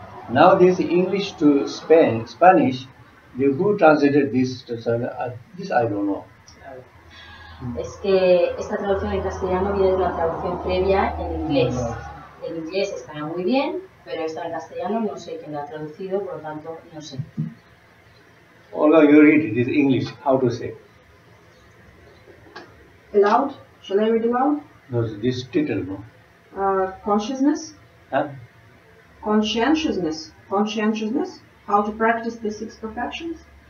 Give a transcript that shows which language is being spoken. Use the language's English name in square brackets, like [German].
[English] Now this English to Spanish, who translated this to this I don't know. [Spanish] Es que esta traducción en castellano viene de una traducción previa en inglés. El inglés está muy bien, pero esta en castellano no sé quién la ha traducido, por lo tanto no sé. [English] Although you read this English, how to say? Aloud? Shall I read aloud? No, this title, no? Consciousness? Huh? Conscientiousness. Conscientiousness? How to practice the six perfections?